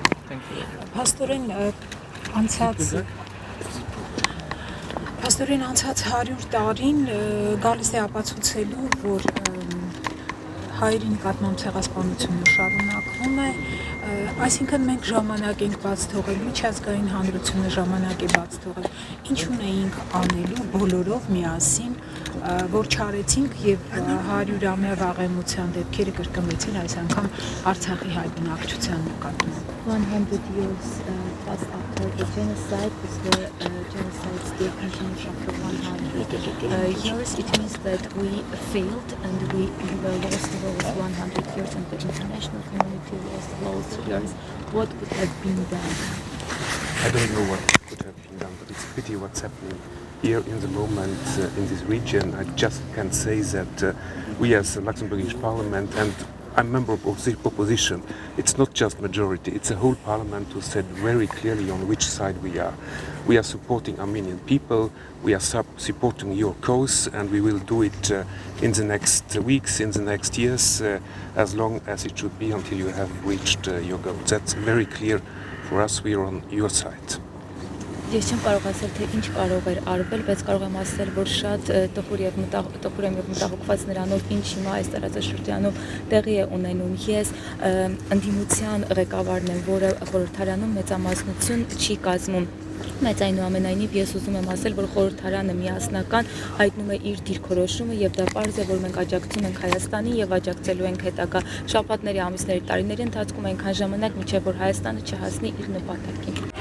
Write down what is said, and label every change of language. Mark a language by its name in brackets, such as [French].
[Armenian] Փաստորեն անցած 100 տարին գալիս է ապացուցելու, որ հայերի նկատմամբ ցեղասպանությունը շարունակվում է, այսինքն մենք ժամանակ ենք բաց թողել, միջազգային հանրությունը ժամանակ է բաց թողել, ինչ ունեինք անելու բոլորով միասին, որ չարեցինք եւ 100-ամյա վաղեմության դեպքերը կրկնվեցին այս անգամ Արցախի հայ բնակչության նկատմամբ։ [English] 100 years plus after the genocide, with the genocide still continues after 100 years, it means that we failed and we were lost those 100 years and the international community lost those years. What could have been done? I don't know what could have been done, but it's a pity what's happening here in the moment in this region. I just can say that we as the Luxembourgish Parliament, and I'm a member of the opposition, it's not just majority, it's a whole parliament who said very clearly on which side we are. We are supporting Armenian people, we are supporting your cause, and we will do it in the next weeks, in the next years, as long as it should be until you have reached your goal. That's very clear for us, we are on your side. [Armenian] Ես չեմ կարող ասել, թե ինչ կարող էր արվել, բայց կարող եմ ասել, որ շատ տխուր եմ եւ մտահոգված նրանով, ինչ հիմա այս տարածաշրջանում տեղի է ունենում։ Ես ընդդիմության ղեկավարն եմ, որը խորհրդարանում մեծամասնություն չի կազմում։ Բայց այնուամենայնիվ ես ուզում եմ ասել, որ խորհրդարանը միասնական հայտնում է իր դիրքորոշումը եւ դա պարզ է, որ մենք աջակցում ենք Հայաստանին եւ աջակցելու ենք հետագա շաբաթների, ամիսների, տարիների ընթացքում այնքան ժամանակ, մինչեւ որ Հայաստանը չհասնի իր նպատակին։